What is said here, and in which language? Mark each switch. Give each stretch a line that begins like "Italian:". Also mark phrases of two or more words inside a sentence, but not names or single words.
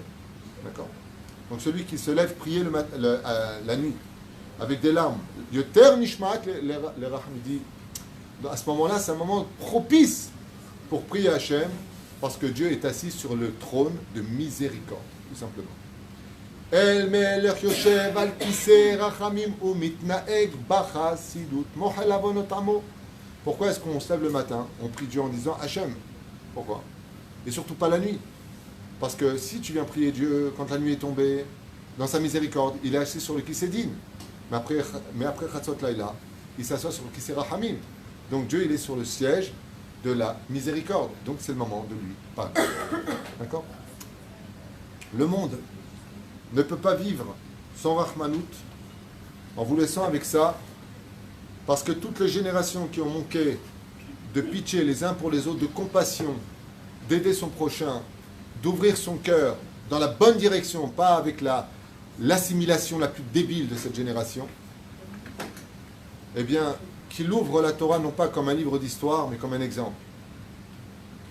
French: D'accord? Donc celui qui se lève prier la nuit, avec des larmes,
Hebrew: יותר נשמעת לרחם
French: dit, à ce moment-là, c'est un moment propice pour prier Hachem, parce que Dieu est assis sur le trône de miséricorde, tout simplement.
Hebrew: אל מלך יושב על כסא רחמים ומתנהג בחסידות מוחל עונות עמו.
French: Pourquoi est-ce qu'on se lève le matin, on prie Dieu en disant Hachem? Pourquoi? Et surtout pas la nuit. Parce que si tu viens prier Dieu quand la nuit est tombée, dans sa miséricorde, il est assis sur le
Hebrew: כסא דין.
French: Mais après
Hebrew: חצות לילה,
French: il s'assoit sur le
Hebrew: כסא רחמים.
French: Donc Dieu, il est sur le siège de la miséricorde. Donc c'est le moment de lui parler. D'accord? Le monde ne peut pas vivre sans Rahmanout, en vous laissant avec ça, parce que toutes les générations qui ont manqué de pitié les uns pour les autres, de compassion, d'aider son prochain, d'ouvrir son cœur dans la bonne direction, pas avec l'assimilation la plus débile de cette génération, eh bien, qu'il ouvre la Torah non pas comme un livre d'histoire, mais comme un exemple.